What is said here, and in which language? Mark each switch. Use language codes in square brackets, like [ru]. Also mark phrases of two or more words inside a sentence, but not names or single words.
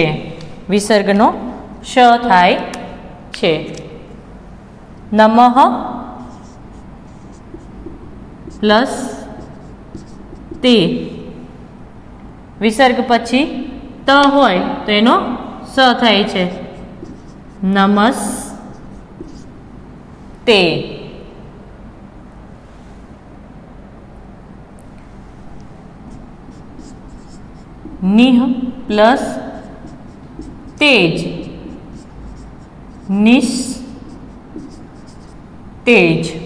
[gu] વિસર્ગનો શ થાય છે। નમઃ પ્લસ તે વિસર્ગ પછી ત હોય તો એનો સ થાય છે નમસ્તે। [sa] निह प्लस तेज निस तेज।